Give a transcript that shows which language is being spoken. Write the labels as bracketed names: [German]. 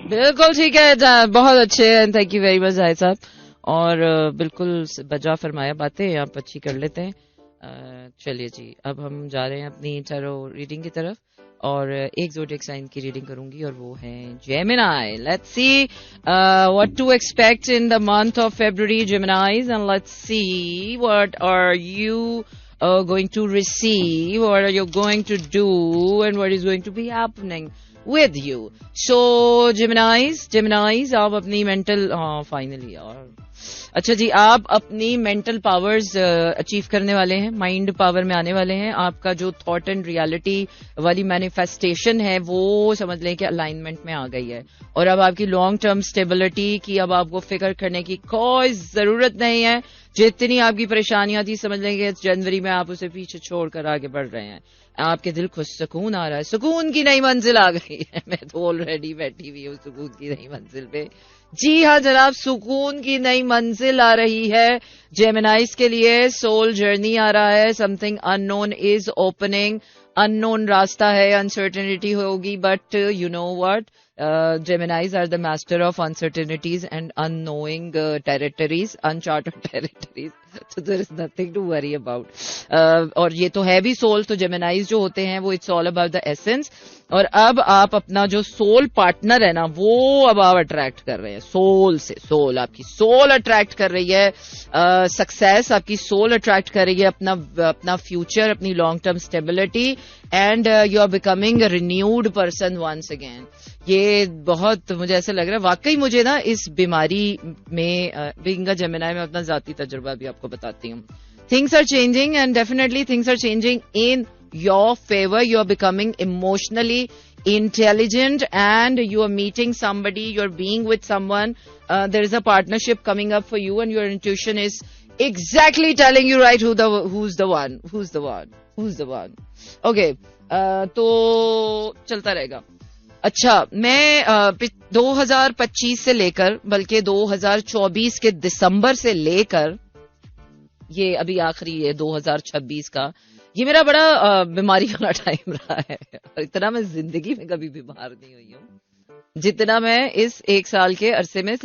[Urdu] بالکل ٹھیک ہے، بہت اچھے ہیں. [English] thank you very much [Urdu] زاہد صاحب. اور بالکل بجا فرمایا باتیں آپ اچھی کر لیتے ہیں. چلیے جی، اب ہم جا رہے ہیں اپنی چارو ریڈنگ کی طرف، اور ایک زوڈیک سائن کی ریڈنگ کروں گی، اور وہ ہے جیمنائی. [English] Let's see what to expect in the month of February, Geminis, and let's see what are you going to receive, what are you going to do, and what is going to be happening with you. So Geminis, [Urdu] آپ اپنی mental finally اچھا جی، آپ اپنی mental powers achieve کرنے والے ہیں، mind power میں آنے والے ہیں. آپ کا جو تھاٹ اینڈ ریالٹی والی مینیفیسٹیشن ہے وہ سمجھ لیں کہ الائنمنٹ میں آ گئی ہے. اور اب آپ کی لانگ ٹرم اسٹیبلٹی کی اب آپ کو فکر کرنے کی کوئی ضرورت نہیں ہے. جتنی آپ کی پریشانیاں تھی سمجھ لیں کہ جنوری میں آپ اسے پیچھے چھوڑ کر آگے بڑھ رہے ہیں. آپ کے دل کو سکون آ رہا ہے، سکون کی نئی منزل آ گئی ہے. میں تو آلریڈی بیٹھی ہوئی ہوں سکون کی نئی منزل پہ. جی ہاں جناب، سکون کی نئی منزل آ رہی ہے جیمنائز کے لیے. [English] soul journey [Urdu] آ رہا ہے، [English] Something unknown is opening. [Urdu] ان نون راستہ ہے، انسرٹنٹی ہوگی، [English] But you know what, Geminis are the master of uncertainties and unknowing territories, uncharted territories. So there is nothing to worry about. [Urdu] اور یہ تو ہے بھی سول. تو جیمنائز جو ہوتے ہیں وہ [English] It's all about the essence. [Urdu] اور اب آپ اپنا جو سول پارٹنر ہے نا وہ اب آپ اٹریکٹ کر رہے ہیں سول سے. سول آپ کی سول اٹریکٹ کر رہی ہے, سکسیس آپ کی سول اٹریکٹ کر رہی ہے, اپنا فیوچر, اپنی long term stability, [English] And you are becoming a renewed person once again. [Urdu] یہ بہت مجھے ایسا لگ رہا ہے واقعی. مجھے نا اس بیماری میں بینگ اے جیمنائی میں اپنا ذاتی تجربہ بھی آپ کو بتاتی ہوں. [English] Things are changing and definitely things are changing in your favor. You are becoming emotionally intelligent and you are meeting somebody, you are being with someone. There is a partnership coming up for you and your intuition is exactly telling you right who's the one. [Urdu] Okay. تو چلتا رہے گا. اچھا, میں 2025 سے لے کر بلکہ 2024 کے دسمبر سے لے کر یہ ابھی آخری ہے 2026 کا, یہ میرا بڑا بیماری والا ٹائم رہا ہے. اتنا میں زندگی میں کبھی بیمار نہیں ہوئی ہوں جتنا میں اس ایک سال کے عرصے میں.